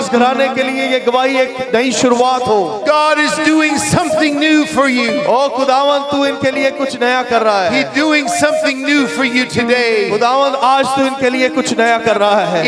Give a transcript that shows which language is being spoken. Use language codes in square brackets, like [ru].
[hi] इस घराने के लिए ये गवाही एक नई शुरुआत हो। [en] God is doing something new for you. [hi] ओ खुदावंद, तू इनके लिए कुछ नया कर रहा है। [en] He's doing something new for you today. [hi] खुदावंद, आज तू इनके लिए कुछ नया कर रहा है।